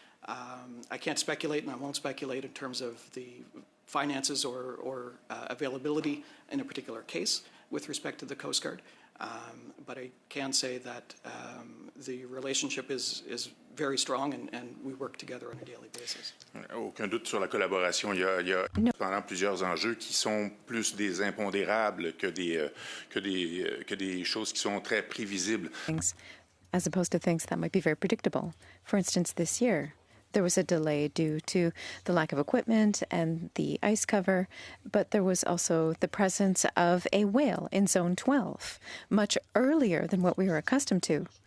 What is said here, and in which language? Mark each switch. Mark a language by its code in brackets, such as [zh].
[en] I can't speculate, and I won't speculate in terms of the finances or availability in a particular case with respect to the Coast Guard, but I can say that the relationship is very strong, and we work together on a daily basis. [fr] Aucun doute sur la collaboration. Il y a cependant plusieurs enjeux qui sont plus des impondérables que des choses qui sont très prévisibles. [en] As opposed to things that might be very predictable. For instance, this year, there was a delay due to the lack of equipment and the ice cover, but there was also the presence of a whale in Zone 12, much earlier than what we were accustomed to.